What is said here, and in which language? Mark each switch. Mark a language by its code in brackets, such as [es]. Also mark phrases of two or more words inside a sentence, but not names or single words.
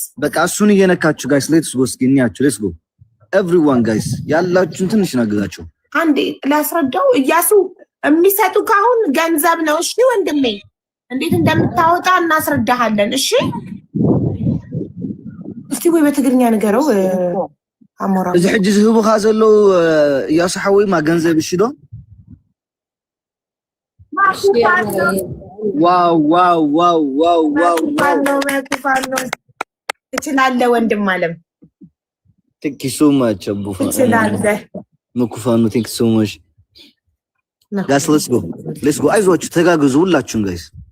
[am] በቃ እሱን እየነካችሁ ጋይስ። [en] let's go [am] እስኪ እንያችሁ። [en] let's go everyone guys። [am] ያላችሁን ትንሽ ናግዛችሁ። አንዴ ላስረዳው። እያሱ የሚሰጡ ካሁን ገንዘብ ነው። እሺ ወንድሜ እንዴት እንደምታወጣ እናስረዳሃለን። እሺ እስቲ ወይ በትግርኛ ነገረው አሞራ። [ti] እዚ ሕጂ ዝህቡካ ዘለው ያስሐወይ ማ ገንዘብ እሺ ዶ ዋው ዋው ዋው ዋው ዋው [am] መኩፋኖ ትችላለህ ወንድም አለም። [en] thank you so much አቡፋ [am] ትችላለህ መኩፋኖ። [en] thank you so much guys። let's go [am] አይዟችሁ፣ ተጋግዙ ሁላችሁም ጋይስ።